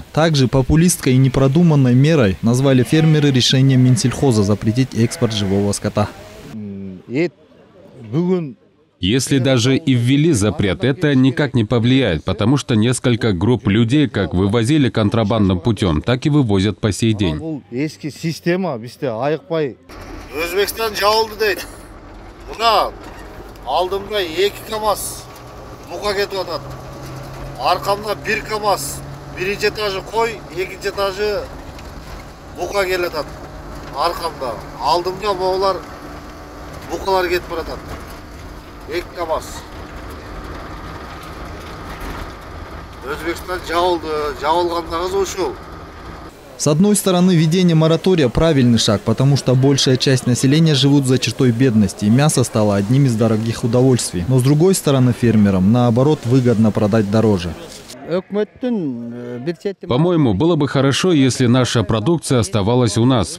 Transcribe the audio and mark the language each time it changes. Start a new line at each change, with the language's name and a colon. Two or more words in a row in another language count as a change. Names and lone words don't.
Russian: Также популистской и непродуманной мерой назвали фермеры решение Минсельхоза запретить экспорт живого скота. Если даже и ввели запрет, это никак не повлияет, потому что несколько групп людей как вывозили контрабандным путем, так и вывозят по сей день.
Kyrgyz: Өзбекстан жабылды дейт. Мына алдымда 2 КАМАЗ бука кетип атат. Аркамда 1 КАМАЗ. Биринчи этажы кой, экинчи этажы бука келе атат. Аркамда. Алдымда могулар букалар кетип баратат. 2 КАМАЗ. Өзбекстан жабылгандагы ушул.
Russian: С одной стороны, введение моратория – правильный шаг, потому что большая часть населения живут за чертой бедности, и мясо стало одним из дорогих удовольствий. Но с другой стороны, фермерам, наоборот, выгодно продать дороже. По-моему, было бы хорошо, если наша продукция оставалась у нас.